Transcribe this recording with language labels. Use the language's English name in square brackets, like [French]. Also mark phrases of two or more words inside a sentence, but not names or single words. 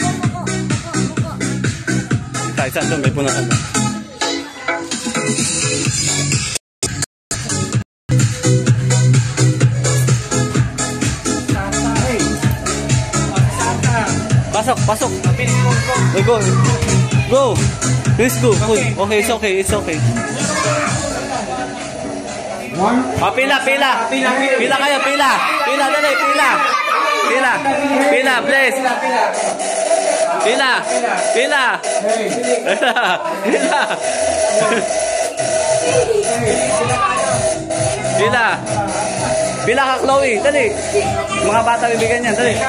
[Filipino] Kahit saan doon, may punasan doon. Pasok, pasok. [English] Go. Go. Let's go. Okay, it's okay, it's okay. Pila. [Filipino] Pila kayo, pila. Pila, dali, pila. Pila, please. Pila. Pila ka, Chloe, dali. Mga bata bibigyan yan, dali.